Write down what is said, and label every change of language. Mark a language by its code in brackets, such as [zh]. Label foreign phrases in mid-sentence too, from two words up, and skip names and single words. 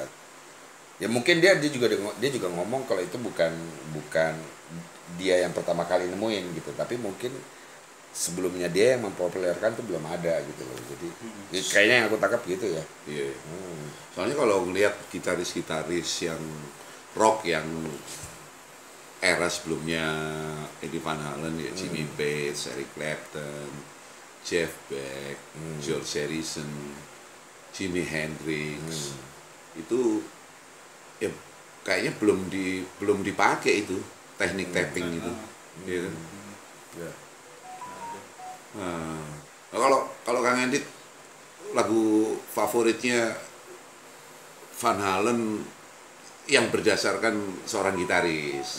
[id] Ya mungkin dia juga ngomong kalau itu bukan dia yang pertama kali nemuin gitu, tapi mungkin sebelumnya dia yang mempopulerkan tuh belum ada gitu loh. Jadi kayaknya yang aku tangkap gitu ya. Iya. Soalnya kalau ngelihat gitaris-gitaris yang rock yang era sebelumnya Eddie Van Halen ya, Jimmy Page, Eric Clapton, Jeff Beck, George Harrison, Jimi Hendrix, itu ya kayaknya belum dipakai itu teknik tapping itu. Ya kan? Nah, kalau Kang Endit lagu favoritnya Van Halen yang berdasarkan seorang gitaris